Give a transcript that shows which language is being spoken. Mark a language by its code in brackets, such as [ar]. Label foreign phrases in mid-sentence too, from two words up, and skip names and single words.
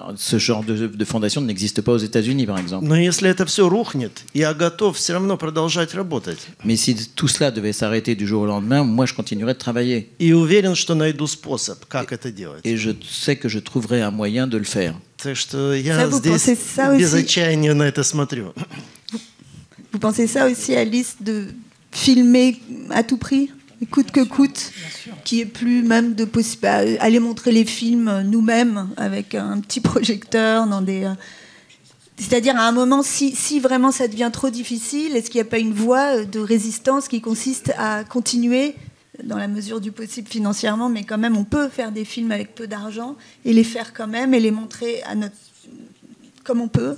[fr] Ce genre de fondations n'existe pas aux États-Unis, par exemple. [ru] Но если это все рухнет, я готов все равно продолжать работать. [fr] Mais si tout cela devait s'arrêter du jour au lendemain, moi je continuerai de travailler. [ru] И уверен, что найду способ, как это делать. [fr] Et je sais que je trouverai un moyen de le faire. [ru] Так что я здесь без отчаяния на это смотрю. [fr] Vous pensez ça aussi, Alice, de filmer à tout prix, coûte que coûte, qui est plus même de possible aller montrer les films nous-mêmes avec un petit projecteur dans des. C'est-à-dire à un moment, si vraiment ça devient trop difficile, est-ce qu'il n'y a pas une voie de résistance qui consiste à continuer dans la mesure du possible financièrement, mais quand même on peut faire des films avec peu d'argent et les faire quand même et les montrer comme on peut.